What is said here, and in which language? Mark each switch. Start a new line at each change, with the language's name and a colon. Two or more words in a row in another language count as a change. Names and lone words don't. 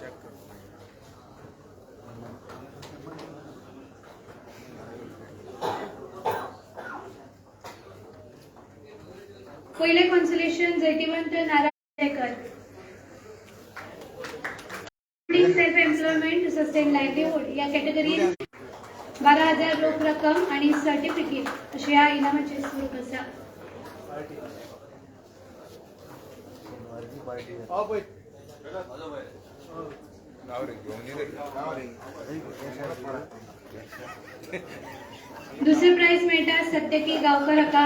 Konkani: पहिले कॉन्सोलेशन जयतीवंत नारायणकर.
English: self employment to sustain livelihood
Konkani: या कॅटेगरीत 12,000 रोख रक्कम आणि सर्टिफिकेट असे या इनामाचे स्वरूप असा. दुसरे प्राइज मेळटा सत्यकी गावकर हाका.